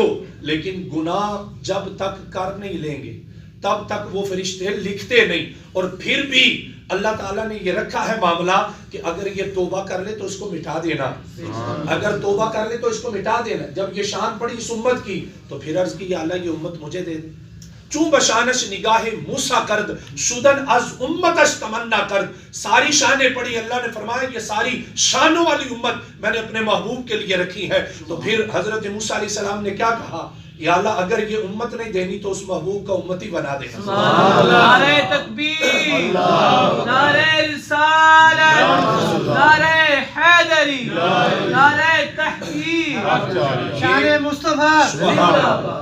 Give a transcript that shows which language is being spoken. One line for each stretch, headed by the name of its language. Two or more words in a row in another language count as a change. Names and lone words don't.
Urdu: لیکن گناہ جب تک کر نہیں لیں گے تب تک وہ فرشتے لکھتے نہیں. اور پھر بھی اللہ تعالیٰ نے یہ رکھا ہے معاملہ کہ اگر یہ توبہ کر لے تو اس کو مٹا دینا, اگر توبہ کر لے تو اس کو مٹا دینا. جب یہ شان پڑی اس امت کی تو پھر عرض کی یا اللہ یہ امت مجھے دے دے.
Persian: چون بشانش نگاہ موسیٰ کرد شدن از امتش تمنا کرد.
Urdu: ساری شانیں پڑھی, اللہ نے فرمایا یہ ساری شانوں والی امت میں نے اپنے محبوب کے لیے رکھی ہے. تو پھر حضرت موسیٰ علیہ السلام نے کیا کہا, یا اللہ اگر یہ امت نہیں دینی تو اس محبوب کا امتی بنا دینا. نعرہ تکبیر, نعرہ رسالت, نعرہ حیدری, نعرہ تحقیق, شان مصطفیٰ.